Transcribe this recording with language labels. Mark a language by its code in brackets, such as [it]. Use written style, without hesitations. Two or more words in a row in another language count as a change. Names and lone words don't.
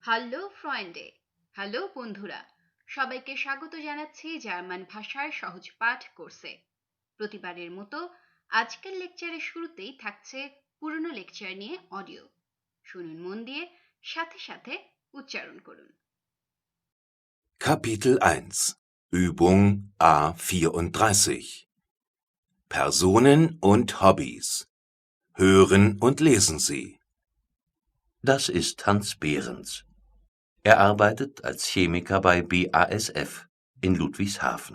[de] Hallo Freunde, [bn] হ্যালো বন্ধুরা, সবাইকে স্বাগত জানাচ্ছি জার্মান ভাষার সহজ পাঠ কোর্সে। প্রতিবারের মতো আজকের লেকচারের শুরুতেই থাকছে পুরনো লেকচার নিয়ে অডিও। শুনুন মন দিয়ে, সাথে সাথে উচ্চারণ করুন। [de] Kapitel 1 Übung A34 Personen und Hobbys. Hören und lesen Sie. Das ist Hans Behrens. Er arbeitet als Chemiker bei BASF in Ludwigshafen.